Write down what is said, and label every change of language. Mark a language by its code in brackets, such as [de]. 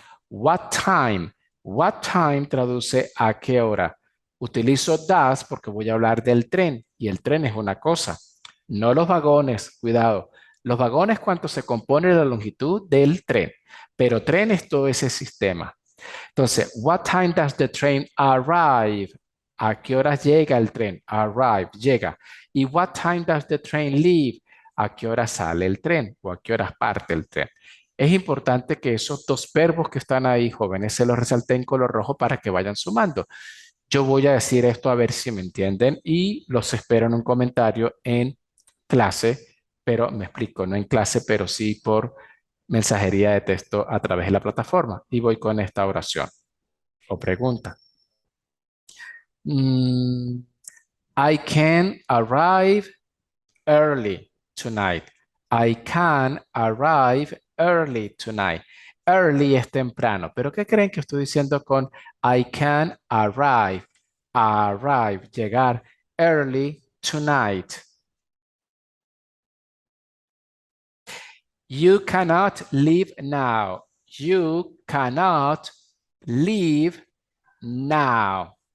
[en] What time? What time [es] traduce a qué hora. Utilizo does porque voy a hablar del tren y el tren es una cosa, no los vagones, cuidado. Los vagones, ¿cuánto se compone la longitud del tren? Pero tren es todo ese sistema. Entonces, [en] what time does the train arrive? [es] ¿A qué horas llega el tren? Arrive, llega. ¿Y [en] what time does the train leave? [es] ¿A qué hora sale el tren? ¿O a qué horas parte el tren? Es importante que esos dos verbos que están ahí, jóvenes, se los resalten en color rojo para que vayan sumando. Yo voy a decir esto a ver si me entienden y los espero en un comentario en clase, pero me explico, no en clase, pero sí por mensajería de texto a través de la plataforma. Y voy con esta oración o pregunta. [en] Mm, I can arrive early tonight. I can arrive early tonight. [es] Early es temprano, pero ¿qué creen que estoy diciendo con [en] I can arrive? Arrive, [es] llegar [en] early tonight. You cannot leave now. You cannot leave now.